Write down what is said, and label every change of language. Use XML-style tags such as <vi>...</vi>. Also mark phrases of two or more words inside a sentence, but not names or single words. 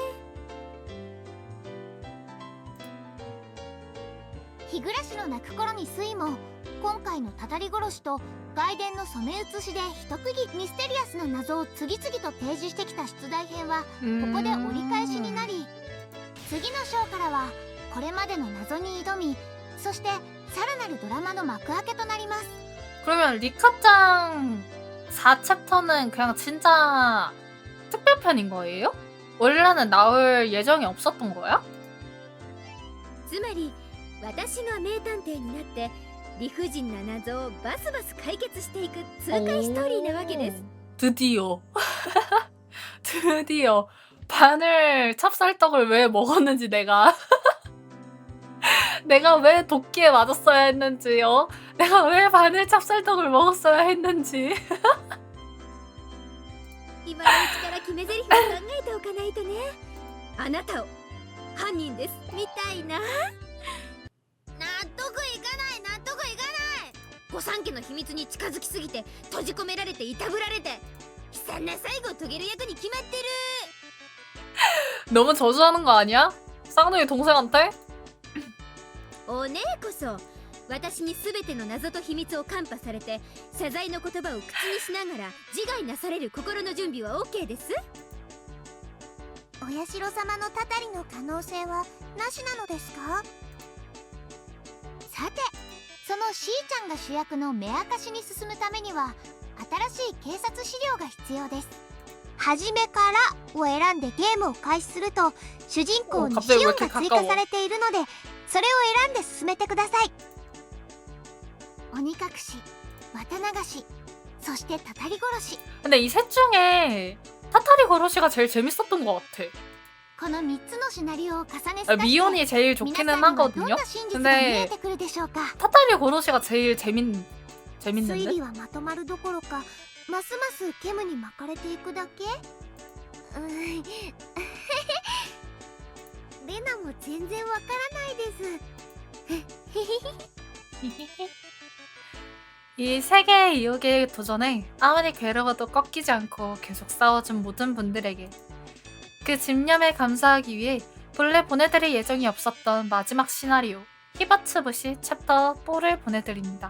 <ja>日暮らしの泣く頃に睡も今回のたたり殺しと外伝の染め写しで一区切りミステリアスな謎を次々と提示してきた出題編はここで折り返しになり、次の章からはこれまでの謎に挑み、そしてさらなるドラマの幕開けとなります。</ja> <ko>그러면 리카짱 4챕터는 그냥 진짜 특별편인 거예요? 원래는 나올 예정이 없었던 거야?</ko> <ja>つまり私が名探偵になって理不尽な謎をバスバス解決していく痛快ストーリーなわけです。</ja> <ko>드디어. 드디어. 바늘 찹쌀떡을 왜 먹었는지 내가 내가 왜 도끼에 맞았어야 했는지요. 내가 왜 바늘 찹쌀떡을 먹었어야 했는지.</ko> <ja>今のうちから決め台詞を考えておかないとね。あなたを犯人ですみたいな。納得いかない納得いかない。御三家の秘密に近づきすぎて閉じ込められていたぶられて悲惨な最後を遂げる役に決まってる。</ja> <ko>너무 저주하는 거 아니야? 쌍둥이 동생한테?</ko> <ja>お姉こそ私に全ての謎と秘密をカンパされて謝罪の言葉を口にしながら自害なされる心の準備は OK です。お社様のたたりの可能性はなしなのですか？さて、そのしーちゃんが主役の目明かしに進むためには新しい警察資料が必要です。初めからを選んでゲームを開始すると主人公にシオンが追加されているのでそれを選んで進めてください。鬼隠し、綿流し、そしてたたり殺し。</ja> <ko>근데 이 셋 중에 타타리 고로시가 제일 재밌었던 것 같아.</ko> <ja>この3つのシナリオを重ねて</ja> <ko>미온이 제일 좋기는 하거든요. 근데 타타리 고로시가 제일 재밌는데?</ko> <ja>推理はまとまるどころかますます煙に巻かれていくだけ。レナも全然わからないです。</ja> <ko>이 세계의 이유기에 도전해 아무리 괴로워도 꺾이지 않고 계속 싸워준 모든 분들에게 그 집념에 감사하기 위해 본래 보내드릴 예정이 없었던 마지막 시나리오 히바츠부시 챕터 4를 보내드립니다.</ko>